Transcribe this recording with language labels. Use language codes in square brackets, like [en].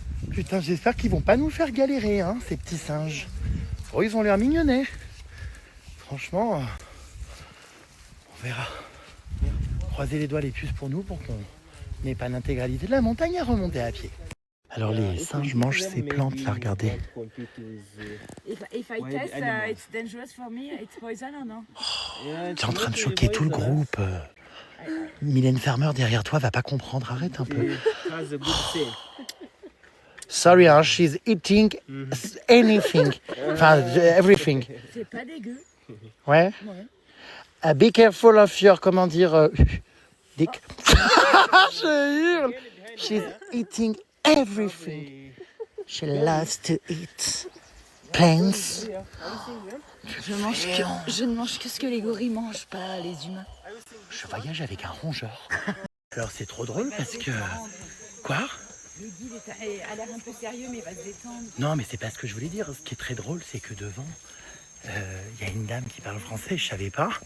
[fr] Putain, j'espère qu'ils vont pas nous faire galérer, hein, ces petits singes. Oh, ils ont l'air mignonnets. Franchement, on verra. Croisez les doigts les puces pour nous pour qu'on n'ait pas l'intégralité de la montagne à remonter à pied. Alors les singes mangent ces plantes là, regardez. [en] If I test, it's dangerous for me. It's poison or no? [fr] T'es en train de choquer tout le groupe. Mylène Farmer derrière toi va pas comprendre, arrête un peu. [en] Sorry, hein, she's eating anything. Enfin, everything. [fr] C'est pas dégueu. Ouais. [en] Be careful of your, [fr] comment dire, [en] dick. [fr] Je hurle. [en] She's eating everything. She loves to eat plants. [fr] Je ne mange que ce que les gorilles mangent, pas les humains. Je voyage avec un rongeur. Alors c'est trop drôle parce que... Quoi? Le guide a l'air un peu sérieux, mais il va se détendre. Non, mais c'est pas ce que je voulais dire. Ce qui est très drôle, c'est que devant, y a une dame qui parle français, je savais pas.